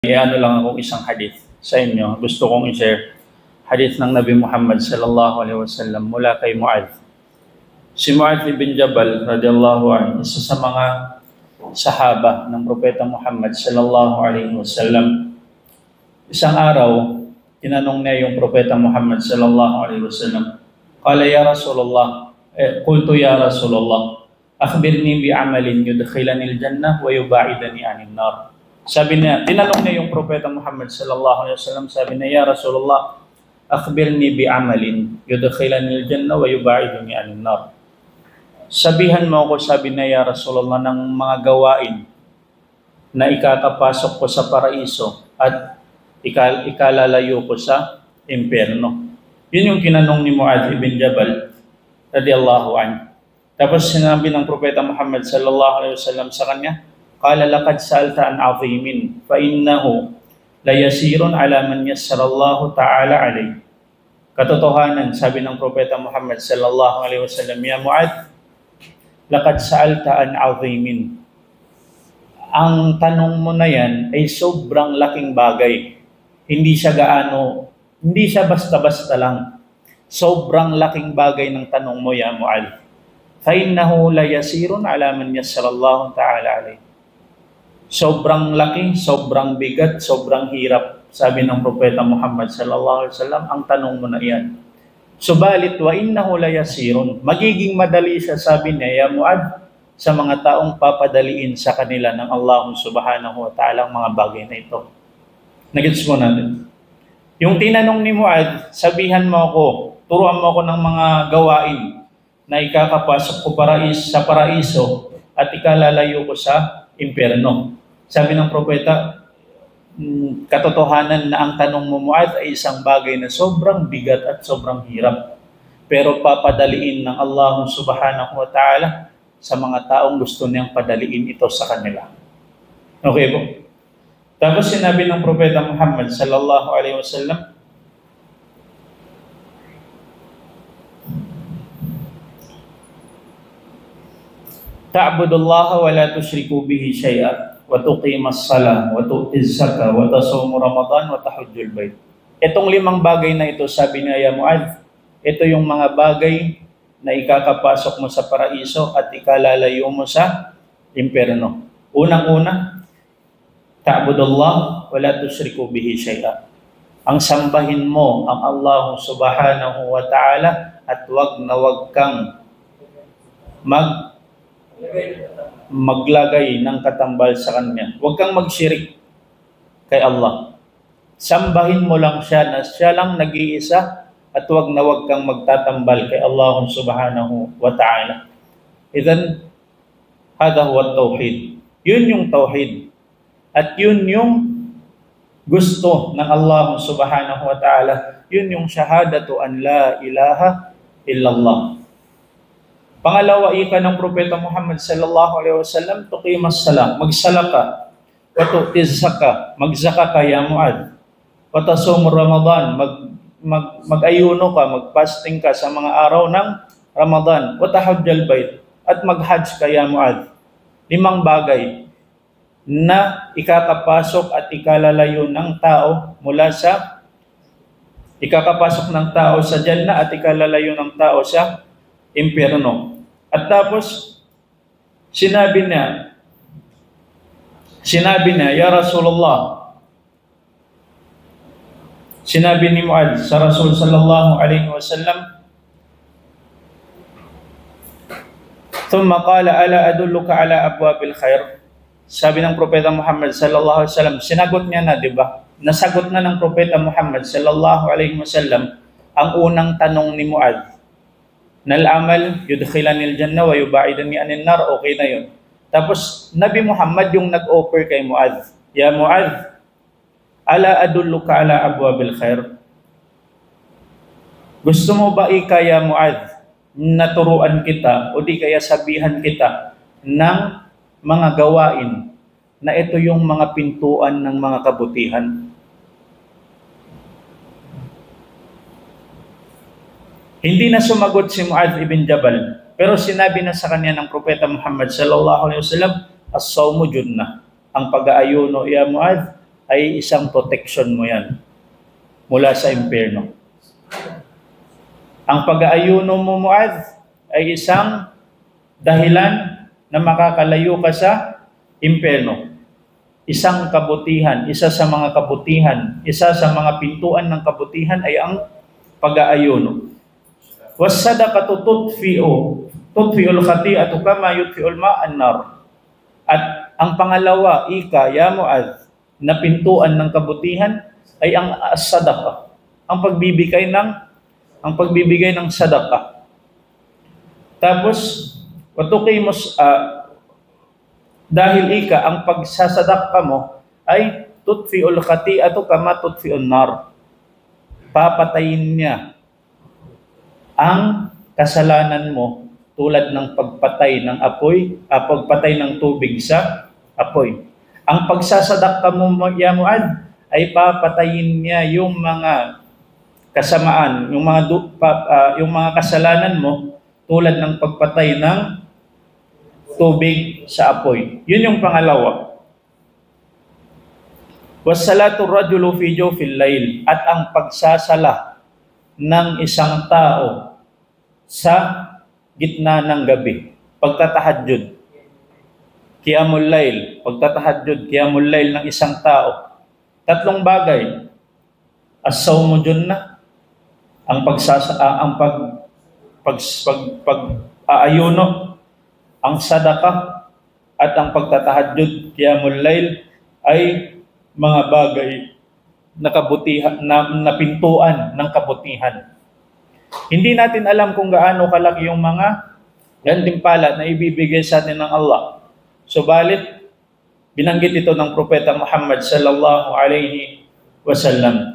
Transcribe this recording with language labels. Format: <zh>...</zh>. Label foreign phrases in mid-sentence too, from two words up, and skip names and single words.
<tl>Ano lang akong isang hadith sa inyo. Gusto kong i-share hadith ng Nabi Muhammad</tl> <ar>صلى الله عليه وسلم</ar> <tl>mula kay Mu'adh. Si Mu'adh ibn Jabal</tl> <ar>رضي الله عنه,</ar> <tl>isa sa mga sahaba ng Propeta Muhammad</tl> <ar>صلى الله عليه وسلم.</ar> <tl>Isang araw, tinanong niya yung Propeta Muhammad</tl> <ar>صلى الله عليه وسلم قال يا رسول الله قلت يا رسول الله أخبرني بعمل يدخلني الجنة ويباعدني عن النار."</ar> <tl>Sabi niya, tinanong niya yung Propeta Muhammad</tl> <ar>صلى الله عليه وسلم,</ar> <tl>sabi niya,</tl> <ar>"يا رسول الله أخبرني بعمل يدخلني الجنة ويباعدني عن النار."</ar> <tl>Sabihan mo ako, sabi niya,</tl> <ar>"يا رسول الله,</ar> <tl>ng mga gawain na ikakapasok ko sa paraiso at ikalalayo ko sa impyerno." Yun yung kinanong ni Mu'adh ibn Jabal</tl> <ar>رضي الله عنه.</ar> <tl>Tapos sinabi ng Propeta Muhammad</tl> <ar>صلى الله عليه وسلم</ar> <tl>sa kanya,</tl> <ar>"قال لقد سألت عن عظيم فإنه ليسير على من يسره الله تعالى عليه."</ar> <tl>Katotohanan, sabi ng Propeta Muhammad</tl> <ar>صلى الله عليه وسلم يا معاذ لقد سألت عن عظيم."</ar> <tl>Ang tanong mo na yan ay sobrang laking bagay. Hindi siya basta-basta lang. Sobrang laking bagay ng tanong mo, ya Mu'adh.</tl> <ar>فإنه ليسير على من يسره الله تعالى عليه.</ar> <tl>Sobrang laki, sobrang bigat, sobrang hirap, sabi ng Propeta Muhammad</tl> <ar>صلى الله عليه وسلم,</ar> <tl>ang tanong mo na iyan.</tl> <ar>Subalit وإنه ليسير,</ar> <tl>magiging madali siya, sabi niya, ya Mu'adh, sa mga taong papadaliin sa kanila ng Allah</tl> <ar>سبحانه وتعالى</ar> <tl>ang mga bagay na ito. Nagets mo natin. Yung tinanong ni Mu'adh, sabihan mo ako, turuan mo ako ng mga gawain na ikakapasok ko sa paraiso at ikalalayo ko sa impyerno. Sabi ng Propeta, katotohanan na ang tanong mo, Mu'adh, ay isang bagay na sobrang bigat at sobrang hirap. Pero papadaliin ng Allah</tl> <ar>سبحانه وتعالى</ar> <tl>sa mga taong gusto niyang padaliin ito sa kanila. Okay po? Tapos sinabi ng Propeta Muhammad</tl> <ar>صلى الله عليه وسلم تعبد الله ولا تشرك به شيئا وتقيم الصلاة وتؤتي الزكاة وتصوم رمضان وتحج البيت."</ar> <tl>Itong 5 bagay na ito, sabi niya, ya Mu'adh, ito yung mga bagay na ikakapasok mo sa paraiso at ikalalayo mo sa impyerno. Unang-una,</tl> <ar>تعبد الله ولا تشرك به شيئا.</ar> <tl>Ang sambahin mo ang Allah</tl> <ar>سبحانه وتعالى</ar> <tl>at wag kang maglagay ng katambal sa Kanya. Huwag kang magsyirik kay Allah. Sambahin mo lang siya na siya lang nag-iisa at huwag kang magtatambal kay Allah</tl> <ar>سبحانه وتعالى. إذن هذا هو التوحيد.</ar> <tl>Yun yung tawhid. At yun yung gusto ng Allah</tl> <ar>سبحانه وتعالى.</ar> <tl>Yun yung</tl> <ar>شهادة أن لا إله إلا الله.</ar> <tl>Pangalawa, ika ng Propeta Muhammad</tl> <ar>صلى الله عليه وسلم تقيم السلام,</ar> <tl>magsala ka,</tl> <ar>وتؤتي الزكاة,</ar> <tl>magsaka ka,</tl> <ar>يا معاذ وتصوم رمضان,</ar> <tl>mag-ayuno ka, mag-fasting ka sa mga araw ng Ramadan,</tl> <ar>وتحج البيت,</ar> <tl>at mag-hajj ka, ya Mu'adh. 5 bagay na ikakapasok at ikalalayo ng tao mula sa ikakapasok ng tao sa Jannah at ikalalayo ng tao sa impyerno. At tapos sinabi niya,</tl> <ar>يا رسول الله,</ar> <tl>sinabi ni Mu'adh sa Rasul</tl> <ar>صلى الله عليه وسلم ثم قال ألا أدلك على أبواب الخير."</ar> <tl>Sabi ng Propeta Muhammad</tl> <ar>صلى الله عليه وسلم,</ar> <tl>sinagot niya na, 'di ba? Nasagot na ng Propeta Muhammad</tl> <ar>صلى الله عليه وسلم</ar> <tl>ang unang tanong ni Mu'adh.</tl> <ar>العمل يدخلني الجنة ويباعدني عن النار,</ar> <tl>okay na 'yon. Tapos Nabi Muhammad yung nag-offer kay Mu'adh,</tl> <ar>"يا معاذ ألا أدلك على أبواب الخير."</ar> <tl>Gusto mo ba ya Mu'adh, naturuan kita o di kaya sabihan kita ng mga gawain na ito yung mga pintuan ng mga kabutihan? Hindi na sumagot si Mu'adh ibn Jabal, pero sinabi na sa kanya ng Propeta Muhammad</tl> <ar>صلى الله عليه وسلم, "الصوم جنة."</ar> <tl>Ang pag-aayuno, ya Mu'adh, ay isang protection mo yan mula sa impyerno. Ang pag-aayuno mo, Muadh, ay isang dahilan na makakalayo ka sa impyerno. Isang kabutihan, isa sa mga kabutihan, isa sa mga pintuan ng kabutihan ay ang pag-aayuno.</tl> <ar>والصدقة تطفئ الخطيئة كما يطفئ الماء النار.</ar> <tl>At ang pangalawa, ya Muadh, na pintuan ng kabutihan ay ang sadaqa, ang pagbibigay ng sadaqa. Tapos dahil ang pagsasadaqah mo ay</tl> <ar>تطفئ الخطيئة كما تطفئ النار.</ar> <tl>Papatayin niya ang kasalanan mo tulad ng pagpatay ng tubig sa apoy. Ang pagsasadaqah mo, ya Muadh, ay papatayin niya yung mga kasamaan, yung mga kasalanan mo tulad ng pagpatay ng tubig sa apoy. Yun yung pangalawa.</tl> <ar>وصلاة الرجل في جوف الليل,</ar> <tl>at ang pagsasala ng isang tao sa gitna ng gabi, pagtatahajjud.</tl> <ar>قيام الليل,</ar> <tl>pagtatahajjud,</tl> <ar>قيام الليل</ar> <tl>ng isang tao. Tatlong bagay.</tl> <ar>الصوم جنة,</ar> <tl>ang pag-aayuno, ang sadaqah, at ang pagtatahajjud,</tl> <ar>قيام الليل,</ar> <tl>ay mga bagay na kabutihan, na pintuan ng kabutihan. Hindi natin alam kung gaano kalaki yung mga gantimpala na ibibigay sa atin ng Allah. Subalit, binanggit ito ng Propeta Muhammad</tl> <ar>صلى الله عليه وسلم.</ar>